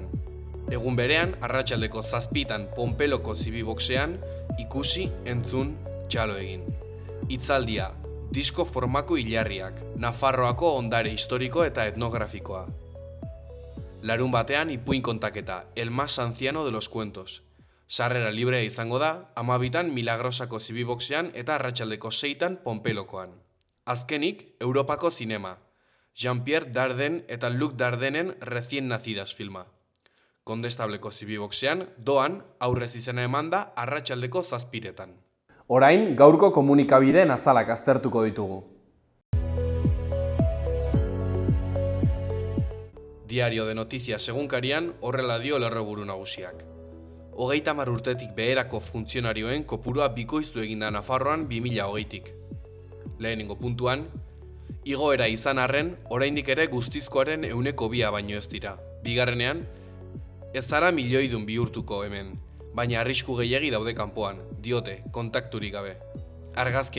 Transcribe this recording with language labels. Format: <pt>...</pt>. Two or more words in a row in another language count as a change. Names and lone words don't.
<eu>Egun berean, arratsaldeko 7:00 Pompeloko zibiboxean, ikusi, entzun, txalo egin. Hitzaldia, disko formako hilarriak, Nafarroako ondare historiko eta etnografikoa. Larun batean ipuin kontaketa,</eu> <es>El más anciano de los cuentos.</es> <eu>Sarrera librea izango da, 12an Milagrosako zibiboxean eta arratsaldeko 6:00 Pompelokoan. Azkenik, Europako zinema. Jean-Pierre Dardenne eta Luc Dardenen Recien nacidas filma. Kondestableko zibiboxean, Doan, aurrez izena eman da arratsaldeko 7:00. Orain, gaurko komunikabideen azalak aztertuko ditugu. Diario de Noticias egunkarian horrela dio lerroburu nagusiak. 30 urtetik beherako funtzionarioen kopurua bikoiztu egin da Nafarroan 2020tik. Lehenengo puntuan, igoera izan arren, oraindik ere guztizkoaren 2% baino ez dira. Bigarrenean, ez zara milioidun bihurtuko hemen, baina arrisku gehiegi daude kanpoan, diote, kontakturik gabe.</eu>